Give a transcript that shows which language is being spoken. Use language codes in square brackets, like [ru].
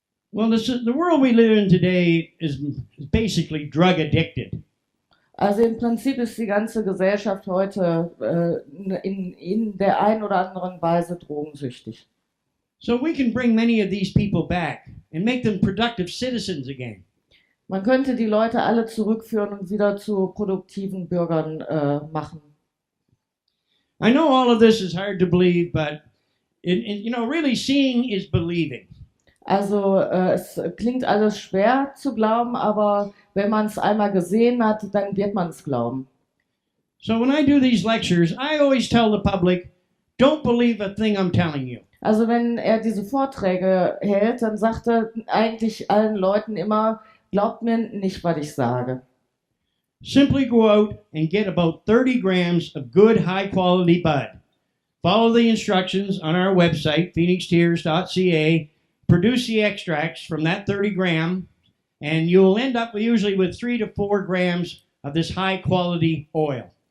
[en] Well, the world we live in today is basically drug addicted. [de] Also im Prinzip ist die ganze Gesellschaft heute in der einen oder anderen Weise drogensüchtig. [en] So we can bring many of these people back and make them productive citizens again. [de] Man könnte die Leute alle zurückführen und wieder zu produktiven Bürgern machen. [en] I know all of this is hard to believe, but really seeing is believing. [de] Also es klingt alles schwer zu glauben, aber wenn man es einmal gesehen hat, dann wird man es glauben. [en] So when I do these lectures, I always tell the public, don't believe a thing I'm telling you. [de] Also wenn er diese Vorträge hält, dann sagt er eigentlich allen Leuten immer, glaubt mir nicht, was ich sage. [en] Simply go out and get about 30 grams of good high-quality bud. Follow the instructions on our website, phoenixtears.ca. Produce the extracts from that 30 gram, and you'll end up usually with 3 to 4 grams of this high-quality oil.